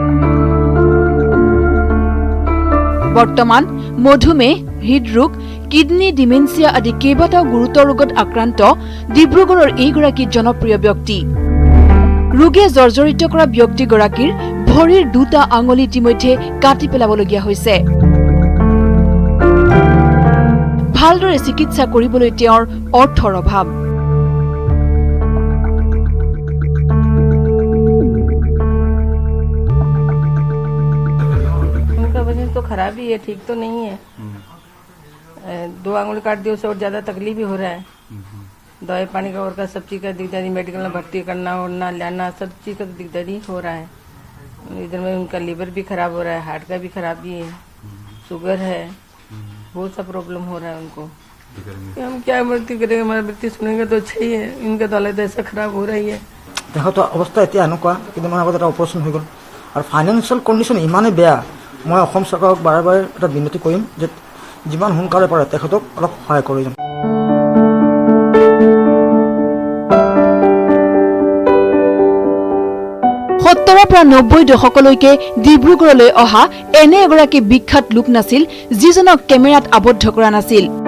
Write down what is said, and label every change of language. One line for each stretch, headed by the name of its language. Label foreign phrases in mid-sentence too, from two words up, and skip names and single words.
Assamese: বৰ্তমান মধুমেহ, হৃদৰোগ, কিডনী ডিমেনচিয়া আদি কেইবাটাও গুৰুতৰ ৰোগত আক্ৰান্ত ডিব্ৰুগড়ৰ এইগৰাকী জনপ্ৰিয় ব্যক্তি। ৰোগে জৰ্জৰিত কৰা ব্যক্তিগৰাকীৰ ভৰিৰ 2টা আঙুলি ইতিমধ্যে কাটি পেলাবলগীয়া হৈছে। ভালদৰে চিকিৎসা কৰিবলৈ তেওঁৰ অৰ্থৰ অভাৱ।
Hindi: तो खराब ही है, ठीक तो नहीं है। 2 आंगुल काट दिए, उससे और ज्यादा तकलीफ भी हो रहा है। दवाई पानी का और का सब चीज का दिक्कत, मेडिकल में भर्ती करना, उड़ना, लाना, सब चीज का दिक्कत ही हो रहा है। इधर में उनका लीवर भी खराब हो रहा है, हार्ट का भी खराबी है, शुगर है, बहुत सा प्रॉब्लम हो रहा है उनको। हम क्या मृत्यु करेंगे, हमारी मृत्यु सुनेंगे तो अच्छा ही है। इनका तो हालत ऐसा खराब हो रही है। देखो तो अवस्था
Assamese: এতিয়া এনেকুৱা, কিন্তু মই আগত এটা অপাৰেশ্যন হৈ গ'ল আৰু
English: financial condition
Assamese: ইমানেই বেয়া। মই অসম চৰকাৰক বাৰে বাৰে এটা বিনতি কৰিম যে যিমান সোনকালে পাৰে তেখেতক অলপ সহায় কৰি যাম। সত্তৰৰ পৰা 90 দশকলৈকে ডিব্ৰুগড়লৈ অহা এনে এগৰাকী বিখ্যাত লোক নাছিল যিজনক কেমেৰাত আবদ্ধ কৰা নাছিল।